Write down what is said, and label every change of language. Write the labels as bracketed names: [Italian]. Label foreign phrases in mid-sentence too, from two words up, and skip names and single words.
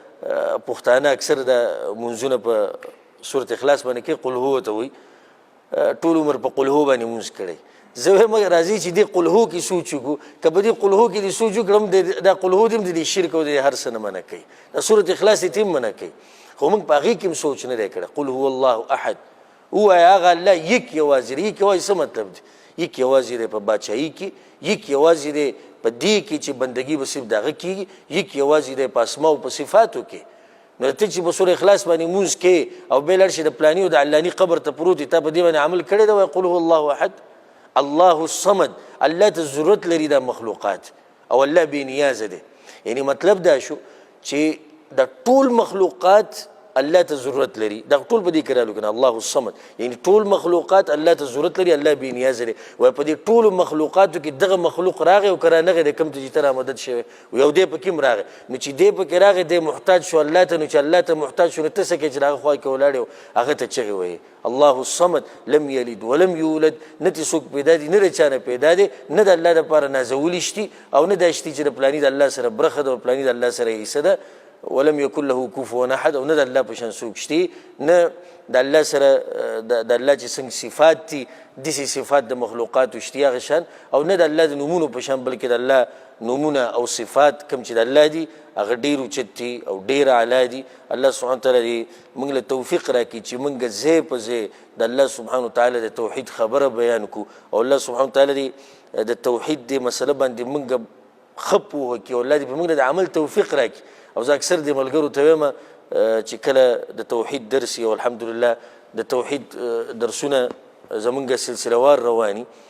[Pashto] پښتانه اکثر د منځونه په صورت اخلاص باندې کې [Arabic] قل هو [Pashto] ته وایي ټول عمر په [Arabic] قل هو [Pashto] باندې مونځ کړی زه وایم راځي چې دې [Arabic] قل هو [Pashto] کې سوچ وکړو که په دې [Arabic] قل هو [Pashto] کې دې سوچ وکړم دا [Arabic] قل هو [Pashto] دې هم د دې شرک او د هر څه نه منع کوي دا صورت اخلاص یې هم منع کوي خو موږ په هغې کې هم سوچ نه دی کړی [Arabic] قل هو الله احد [Pashto] ووایه هغه الله یک یوازې دی یک یوازې څه مطلب دی یک یوازې دی په باچایي کې یک یوازې دی په دې کې چې بندګي به صرف د هغه کېږي یک یوازې دی په اسماو په صفاتو کې نو ته چې په سوره اخلاص باندې مونځ کې او بیا لاړ شي د پلاني او د علاني قبر ته پروت وي تا په دې باندې عمل کړی دی وایي [Arabic] قل هو الله احد الله الصمد [Pashto] الله ته ضرورت لري دا مخلوقات او الله بې نیازه دی یعنی مطلب دا شو چې د ټول مخلوقات الله ته ضرورت لري دا ټول په دې کې رالو کنه [Arabic] الله الصمد [Pashto] یعنی ټول مخلوقات الله ته ضرورت لري الله بې نیازه دی وایي په دې ټولو مخلوقاتو کې دغه مخلوق راغی او که رانغی د کوم ته چې ته رامدد شوی یو دی پکې هم راغی نو چې دی پکې راغی دی محتاج شو الله ته نو چې الله ته محتاج شو نو ته څه کوې چې د هغه خوا کې ولاړ یو هغه ته چغې وایي [Arabic] الله الصمد لم یلد ولم یولد [Pashto] نه ترې څوک پیدا دي نه د چا نه پیدا دی نه د الله دپاره نازولی شتي او نه دا شتي چې د پلاني د الله سره برخه ده او پلاني د الله سره حصه ده [Arabic] ولم يكن له كفوا احد [Pashto] او نه د الله په شان څوک شتي نه د الله سره د الله چې څنګه صفات دي داسې صفات د مخلوقاتو شتي هغه شان او نه د الله د نومونو په شان بلکې د الله نومونه او صفات کوم چې د الله دي هغه ډېر اوچت دي او ډېر اعلی دي [Arabic] الله سبحانه وتعالی [Pashto] موږ له توفیق راکړي چې موږ ځای په ځای د [Arabic] الله سبحانه وتعالی [Pashto] د توحید خبره بیان کړو او [Arabic] الله سبحانه وتعالی [Pashto] د توحید د مسله باندې موږ ښه پوهه کړي او الله دې په موږ د عمل توفیق راکړي او زه اکثر د ملګرو ته وایم چې کله د توحید درس او الحمدلله د توحید درسونه زمونږ سلسله وار رواني